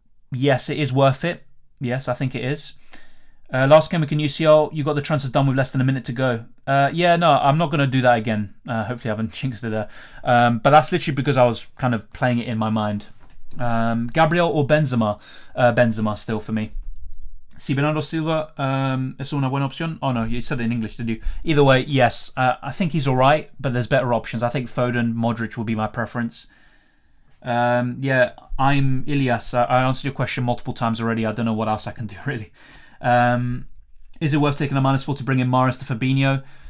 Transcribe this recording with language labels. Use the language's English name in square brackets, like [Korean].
[English] Yes, it is worth it. Yes, I think it is. Last game week in UCL, you got the transfers done with less than a minute to go. Yeah, no, I'm not going to do that again. Hopefully I haven't jinxed it there. But that's literally because I was kind of playing it in my mind. Gabriel or Benzema? Benzema still for me. [Spanish] Si Bernardo Silva es una buena opción? [English] Oh no, you said it in English, did you? Either way, yes. I think he's alright, but there's better options. I think Foden, Modric will be my preference. Yeah, I'm Ilias. I answered your question multiple times already. I don't know what else I can do, really. Is it worth taking a -4 to bring in Mahrez to Fabinho?